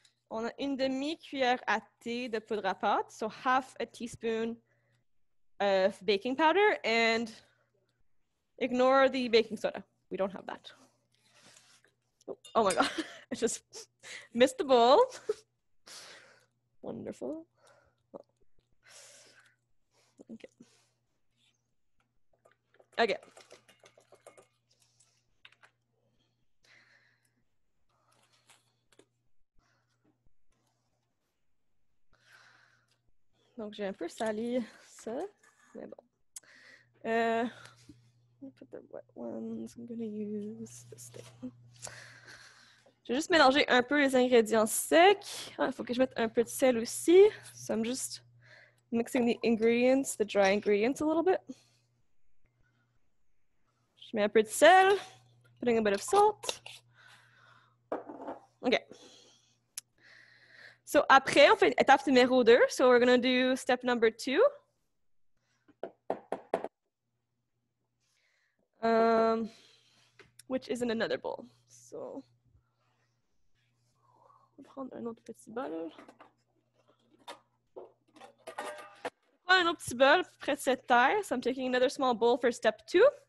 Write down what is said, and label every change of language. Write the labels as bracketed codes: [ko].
[fr] On a une demi-cuillère à thé de poudre à pâte, [en] so half a teaspoon of baking powder, and ignore the baking soda. We don't have that. Oh my God, I just missed the bowl. Wonderful. Okay. OK. [fr] Donc, j'ai un peu sali ça, mais bon. [en] Put the wet ones. I'm gonna use this thing. [fr] Je vais juste mélanger un peu les ingrédients secs. Il faut que je mette un peu de sel aussi. [en] So I'm just mixing the ingredients, the dry ingredients a little bit. [fr] Je mets un peu de sel. [en] Putting a bit of salt. [fr] OK. So après, on fait étape numéro 2. [en] So we're going to do step number 2. Which is in another bowl. [fr] So, on va prendre un autre petit bol. On prend un autre petit bol près de cette taille. [en] So I'm taking another small bowl for step 2.